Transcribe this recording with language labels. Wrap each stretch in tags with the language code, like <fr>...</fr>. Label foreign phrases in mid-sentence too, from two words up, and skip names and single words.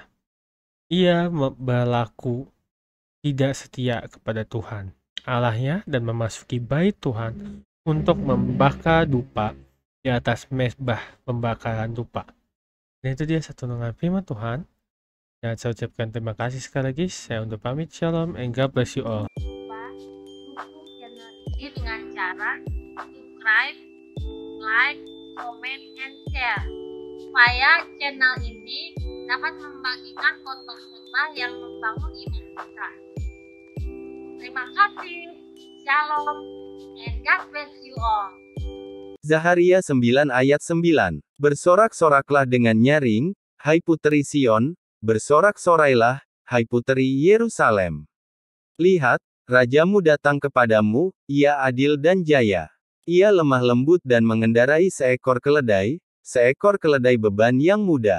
<id>Ia berlaku tidak setia kepada Tuhan Allahnya dan memasuki bait Tuhan untuk membakar dupa di atas mezbah pembakaran dupa." Dan itu dia satu dengan firman Tuhan. Dan saya ucapkan terima kasih sekali lagi. Saya undur pamit.</id> <en>Shalom and God bless you all.</en> <id>Lupa dukung channel ini dengan cara</id> <en>subscribe, like, comment, and share</en> <id>supaya channel ini dapat membagikan khotbah-khotbah yang membangun iman kita. Terima kasih.</id> <en>Shalom and God bless you all.</en> <id>Zaharia 9 ayat 9. Bersorak-soraklah dengan nyaring, hai puteri Sion, bersorak-sorailah, hai puteri Yerusalem. Lihat, rajamu datang kepadamu, ia adil dan jaya. Ia lemah lembut dan mengendarai seekor keledai beban yang mudah.</id>